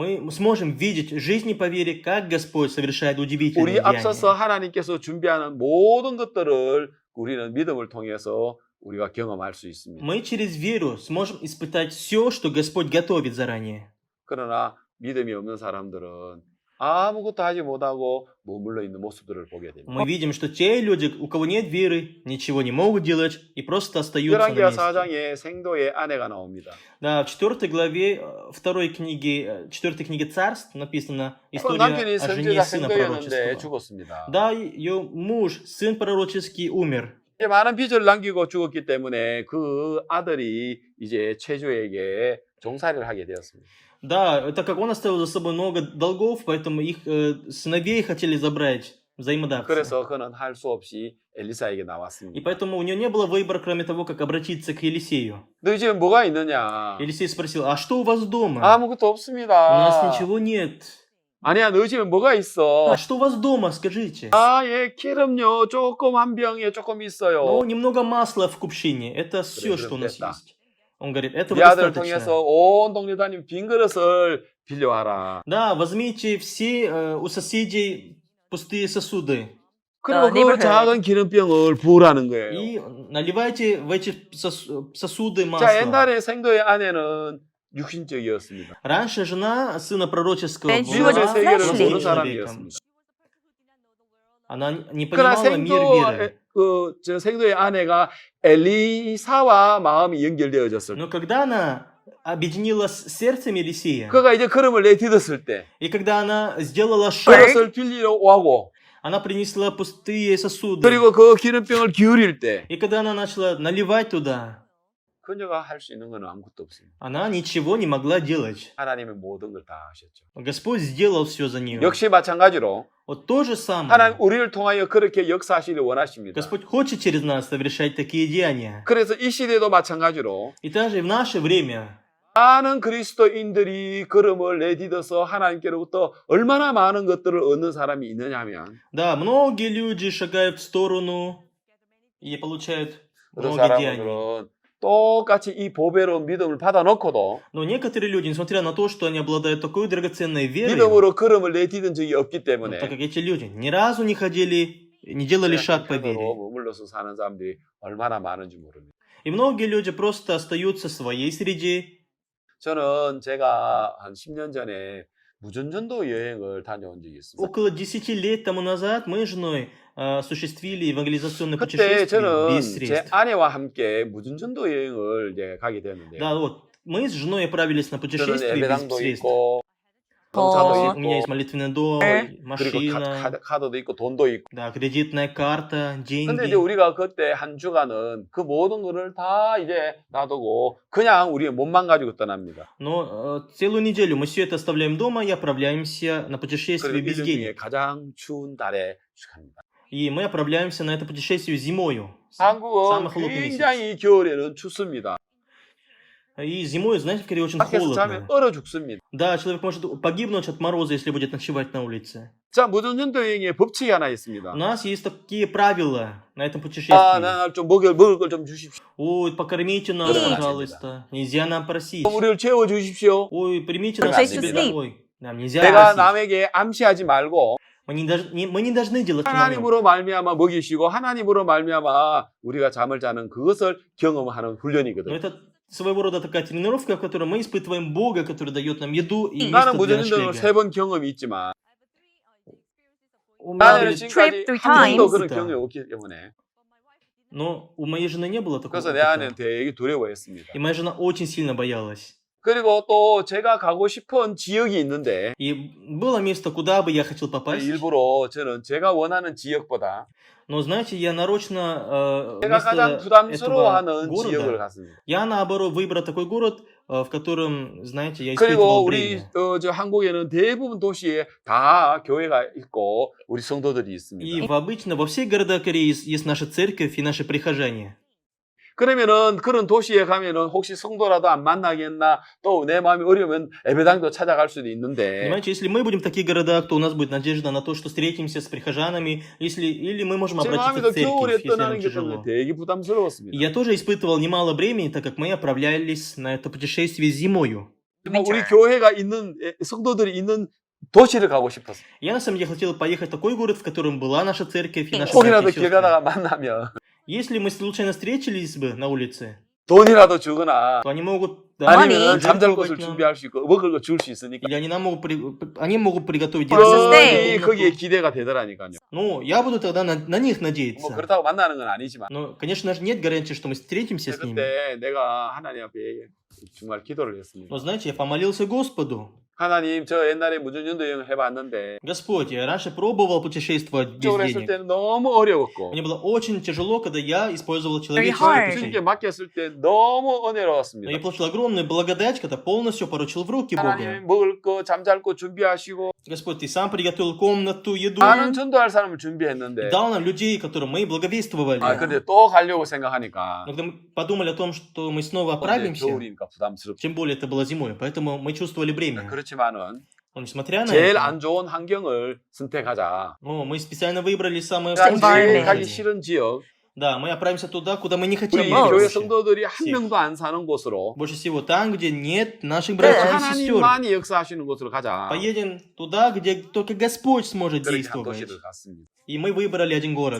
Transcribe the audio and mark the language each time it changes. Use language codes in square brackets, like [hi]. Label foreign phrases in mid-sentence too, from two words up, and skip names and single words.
[ru] Мы сможем видеть в жизни по вере, как Господь совершает удивительные [ko] 우리 앞서서 [ru] деяния. [ko] 하나님께서 준비하는 모든 것들을 우리는 믿음을 통해서 우리가 경험할 수 있습니다. [ru] Мы через веру сможем испытать все, что Господь готовит заранее. [ko] 그러나 믿음이 없는 사람들은 아무것도 하지 못하고 머물러 있는 모습들을 보게 됩니다. [ru] Мы видим, что те люди, у кого нет веры, ничего не могут делать и просто остаются на [ko] 열왕기하 [ru] месте. [ko] 4장에 생도의 아내가 나옵니다. [ru] Да, в 4 главе 4 книги Царств написана [ko] 그 [ru] история [ko] 남편이 [ru] о жене [ko] 선지자 [ru] сына [ko] 생도였는데 [ru] пророческого. [ko] 죽었습니다. [ru] Да, ее муж, сын пророческий, умер. [ko] 이제 많은 빚을 남기고 죽었기 때문에 그 아들이 이제 체주에게 종살이를 하게 되었습니다. [ru] Да, так как он оставил за собой много долгов, поэтому их сыновей хотели забрать взаимодавцы. [ko] 그래서 그는 할 수 없이 엘리사에게 [ru] И [ko] 나왔습니다. [ru] поэтому у него не было выбора, кроме того, как обратиться к Елисею. [ko] 너희 집에 뭐가 있느냐? [ru] Елисей спросил, а что у вас дома? [ko] 아무것도 [ru] У нас [ko] 없습니다. [ru] ничего нет. [ko] 아니야, 너희 집에 뭐가 있어? [ru] А что у вас дома, скажите? [ko] 아, 예, 기름요. 조금 한 병에 조금 [ru] Ну, [ko] 있어요. [ru] немного масла в кувшине. Это все, что у нас [ko] 됐다. [ru] есть. Он говорит, этого [ko] 네 아들 [ru] достаточно. [ko] 통해서 온 동네 다니면 빈 그릇을 빌려와라. [ru] Да, возьмите все у соседей пустые сосуды [ko] 그리고 그 neighborhood. 작은 기름병을 부으라는 거예요. [ru] и наливайте в эти сосуды [ko] 자, [ru] масло. [ko] 옛날에 생도의 아내는 육신적이었습니다. [ru] Раньше жена сына пророческого [en] Then she was [ko] 믿음의 [ru] была [ko] 세계를 fleshly. 모르는 [ru] человеком. [ko] 사람이었습니다. [ru] Она не [ko] 그러나 [ru] понимала мир веры. [ko] 저 생도의 아내가 엘리사와 마음이 연결되어졌을 때, [ru] Но когда она объединила с сердцем Елисея, [ko] 그가 이제 그름을 내딛었을 때, [ru] и когда она сделала шаг, [ko] 그것을 빌리러 오고, [ru] она принесла пустые сосуды. [ko] 그리고 그 기름병을 기울일 때, [ru] И когда она начала наливать туда, [ko] 그녀가 할 수 있는 건 아무것도 없습니다. [ru] она ничего не могла делать. [ko] 하나님이 모든 걸 다 하셨죠. [ru] Господь сделал все за нее. [ko] 역시 마찬가지로 [ru] Вот то же самое. [ko] 하나님 우리를 통하여 그렇게 역사하시길 원하십니다. [ru] Господь хочет через нас совершать такие деяния. [ko] 그래서 이 시대도 마찬가지로 [ru] И также в наше время [ko] 많은 그리스도인들이 걸음을 내딛어서 하나님께로부터 얼마나 많은 것들을 얻는 사람이 있느냐 하면 [ru] да, многие люди шагают в сторону и получают [ko] 어떤 [ru] много деяний. [ko] 사람들은 똑같이 이 보배로운 믿음을 받아놓고도 [ru] Но некоторые люди, несмотря на то, что они обладают такой драгоценной верой, [ko] 믿음으로 걸음을 내딛은 적이 없기 [ru] но [ko] 때문에 [ru] так как эти люди ни разу не ходили, не делали шаг по вере. [ko] 형편으로 머물러서 사는 사람들이 얼마나 많은지 모릅니다. [ru] И многие люди просто остаются в своей среде. [ko] 저는 제가 한 10년 전에 무전전도 여행을 다녀온 적이 있습니다. [ru] Около 10 лет тому назад мы с женой осуществили евангелизационное [ko] 그때 [ru] путешествие [ko] 저는 [ru] без [ko] 제 [ru] средств. [ko] 아내와 함께 무전전도 여행을 이제 가게 되었는데요. [ru] Да, вот мы с женой отправились на [ko] 저는 [ru] путешествие без [ko] 예배당도 [ru] средств. [ko] 있고 [ru] У [ko] 농사도 [ru] меня есть [ko] 있고 [ru] молитвенный дом, [ko] 그리고 [ru] машина, [ko] 카드도 있고 돈도 있고. [ru] да, кредитная карта, [ko] 근데 이제 [ru] деньги. [ko] 우리가 그때 한 주간은 그 모든 거를 다 이제 놔두고 그냥 우리 몸만 가지고 떠납니다. [ru] Но целую неделю мы все это оставляем дома и отправляемся на путешествие [ko] 그리고 [ru] без [ko] 1년 중에 [ru] денег. [ko] 가장 추운 달에 갑니다. [ru] И мы отправляемся на это путешествие зимою. [ko] 한국은 [ru] Самый холодный месяц. [ko] 굉장히 겨울에는 춥습니다. [ru] И зимой, знаете, в Корее очень [ko] 밖에서 자면 [ru] холодно. [ko] 얼어 죽습니다. [ru] Да, человек может погибнуть от мороза, если будет ночевать на улице. [ko] 자, 무전전도 여행에 법칙이 하나 있습니다. [ru] У нас есть такие правила на этом [ko] 아, [ru] путешествии. [ko] 나좀 먹을 걸 좀 주십시오. [ru] Ой, покормите нас, Да. пожалуйста. Нельзя нам просить. 우리를 채워 주십시오. Ой, примите Don't нас say к to себе sleep. домой. Нам нельзя [ko] 내가 [ru] просить. [ko] 남에게 암시하지 말고 [ru] Мы не должны делать намек. [ko] 하나님으로 말미암아 먹이시고 하나님으로 말미암아 우리가 잠을 자는 그것을 경험하는 [ru] Но [ko] 훈련이거든요. [ru] это своего рода такая тренировка, в которой мы испытываем Бога, который дает нам еду и [ko] 나는 [ru] место для [ko] 무전전을 [ru] ночлега. [ko] 3번 경험이 있지만 [ru] У меня [ko] 나는 [ru] были- [ko] 지금까지 three 한 번도 times. 그런 경험이 없기 때문에 [ru] Но у моей жены не было такого [ko] 그래서 내 [ru] опыта. [ko] 아내는 되게 두려워했습니다. [ru] И моя жена очень сильно боялась. [ko] 그리고 또 제가 가고 싶은 지역이 있는데 [ru] И было место, куда бы я хотел попасть. [ko] 일부러 저는 제가 원하는 지역보다 [ru] Но, знаете, я нарочно [ko] 제가 가장 [ru] вместо [ko] 부담스러워하는 [ru] этого [ko] 지역을 [ru] города, [ko] 갔습니다. [ru] я наоборот выбрал такой город, в котором, знаете, я [ko] 그리고 [ru] испытывал [ko] 우리 [ru] бремя. [ko] 저 한국에는 대부분 도시에 다 교회가 있고 우리 성도들이 [ru] И [ko] 있습니다. [ru] обычно во всех городах Кореи есть наша церковь и наши прихожане. [ko] 그러면은 그런 도시에 가면은 혹시 성도라도 안 만나겠나 또 내 마음이 어려우면 예배당도 찾아갈 수도 있는데 [ru] Понимаете, если мы будем в таких городах, то у нас будет надежда на то, что встретимся с прихожанами, или мы можем [ko] 제 [ru] обратиться [ko] 마음에도 [ru] в церковь, [ko] 겨울에 [ru] если нам [ko] 떠나는 게 때문에 [ru] тяжело. [ko] 되게 [ru] И [ko] 부담스러웠습니다. [ru] я тоже испытывал немало времени, так как мы отправлялись на это путешествие зимою. [ko] 뭐 우리 교회가 있는 성도들이 있는 도시를 가고 싶었어요. [ru] Я на самом деле хотел поехать в такой город, в котором была наша церковь и наши [ko] 혹이라도 [ru] братья и [ko] 길 [ru] сестры. [ko] 가다가 만나면 [ru] Если мы случайно встретились бы на улице, [ko] 돈이라도 주거나 [ru] то они могут [ko] 아니면 Money. 잠잘 곳을 [ru] жертвовать нам, [ko] 준비할 수 있고 먹을 거 줄 수 있으니까 [ru] или они могут приготовить Просто детскую stay. [ko] 거기 거기에 [ru] комнату. [ko] 기대가 되더라니까요. [ru] Ну, я буду тогда на них [ko] 뭐 [ru] надеяться. [ko] 그렇다고 만나는 건 아니지만 [ru] Но, конечно же, нет гарантии, что мы встретимся с ними. [ko] 그때 내가 하나님 앞에 정말 기도를 했습니다. [ru] Но знаете, я помолился Господу. [ko] 하나님, 저 옛날에 무전연도 여행을 해봤는데 [ru] Господь, я раньше пробовал путешествовать без [ko] 쪽으로 했을 [ru] денег. [ko] 때는 너무 어려웠고 [ru] Мне было очень тяжело, когда я использовал Very человеческие hard. пути. [ko] 주님께 맡겼을 때 너무 [ru] Но [ko] 은혜로웠습니다. [ru] я получил огромную благодать, когда полностью поручил в руки Бога. [ko] 하나님 먹을 거, 잠잘 거 준비하시고 [ru] Господь, Ты сам приготовил комнату, еду. [ko] 많은 전도할 사람을 [ru] И [ko] 준비했는데 [ru] дал нам людей, которым мы благовествовали. [ko] 근데 또 가려고 생각하니까 [ru] Но когда мы подумали о том, что мы снова [ko] 이제 [ru] отправимся, [ko] 겨울이니까 부담스럽죠. [ru] тем более это было зимой, поэтому мы чувствовали бремя. [ko] 그렇지만은 [ru] Но несмотря на [ko] 제일 [ru] это, [ko] 안 좋은 환경을 선택하자. [ru] мы специально выбрали самое [ko] 제일 environment. 가기 싫은 지역, [ru] Да, мы отправимся туда, куда мы не хотим [ko] 우리 most. 교회 [ru] ехать. [ko] 성도들이 한 [ru] всех. [ko] 명도 안 사는 곳으로 [ru] Больше всего там, где нет наших братьев и сестер. [ko] 하나님만이 역사하시는 곳으로 가자. [ru] Поедем туда, где только Господь сможет [ko] 그렇게 한 [ru] действовать. [ko] 도시를 갔습니다. [ru] И мы выбрали один город.